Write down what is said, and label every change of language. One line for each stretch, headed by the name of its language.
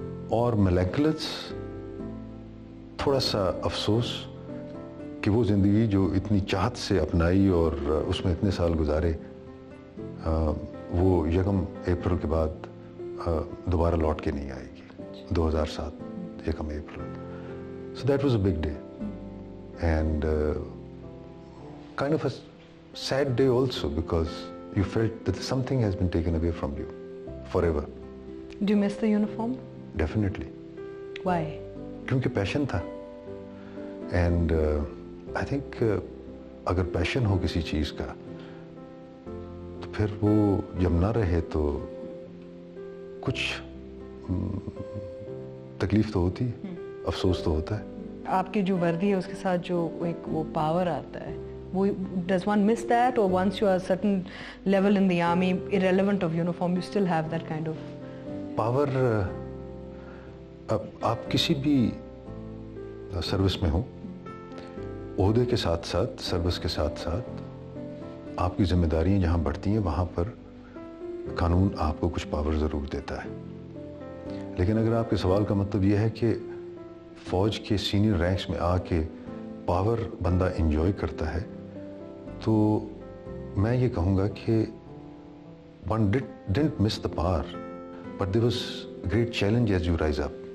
Urdu: اور ملیکولس تھوڑا سا افسوس کہ وہ زندگی جو اتنی چاہت سے اپنائی اور اس میں اتنے سال گزارے, وہ 1 اپریل کے بعد دوبارہ لوٹ کے نہیں آئے گی. 2007 1 April.
English: So that was a big day and kind of a sad day also because you felt that something has been taken away from you forever. Do you miss the uniform? Definitely. Why?
Urdu: کیونکہ پیشن تھا
English: and I think
Urdu: اگر پیشن ہو کسی چیز کا تو پھر وہ جب نہ رہے تو کچھ تکلیف تو ہوتی ہے, افسوس تو ہوتا ہے. آپ کی جو وردی ہے اس کے ساتھ جو ایک وہ پاور آتا ہے, وہ
English: does one miss that or once you are a certain level in the army irrelevant of uniform you still have that kind of power.
Urdu: آپ کسی بھی سروس میں ہوں, عہدے کے ساتھ ساتھ سروس کے ساتھ ساتھ آپ کی ذمہ داریاں جہاں بڑھتی ہیں وہاں پر قانون آپ کو کچھ پاور ضرور دیتا ہے. لیکن اگر آپ کے سوال کا مطلب یہ ہے کہ فوج کے سینئر رینکس میں آ کے پاور بندہ انجوائے کرتا ہے, تو میں یہ کہوں گا کہ
English: one didn't miss the power but there was great challenge as you rise up.